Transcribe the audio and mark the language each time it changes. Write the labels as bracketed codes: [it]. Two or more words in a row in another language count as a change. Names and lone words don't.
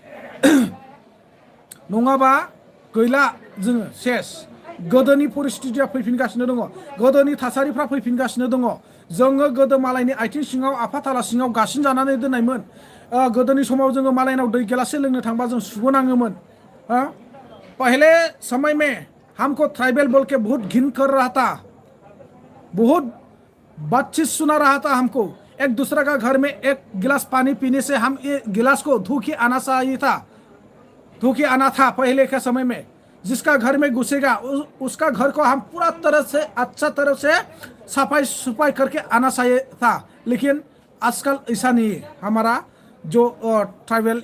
[brx] नङाबा गैला जोङो सेस गोदोनि परिस्थितिया फैफिनगासिनो दङ गोदोनि थासारिफ्रा फैफिनगासिनो दङ जोङो गोदो मालायनि आथिं सिङाव आफाथाला सिङाव गासिन जानानै दोननायमोन गोदोनि समाव जोङो मालायनाव दै गिलाससे लोंनो थांबा जों सुबोनाङोमोन [hi] पहले समय में हमको ट्राइबल बोल के बहुत घिन कर रहा था बहुत बातचीत सुना रहा था हमको एक दूसरे का घर में एक गिलास पानी पीने से हम ये गिलास को धो के आना था पहले के समय में जिसका घर में घुसेगा उसका घर को हम पूरा तरह से अच्छा तरह से सफाई करके आना चाहिए था लेकिन आजकल ऐसा नहीं है हमारा जो ट्राइबल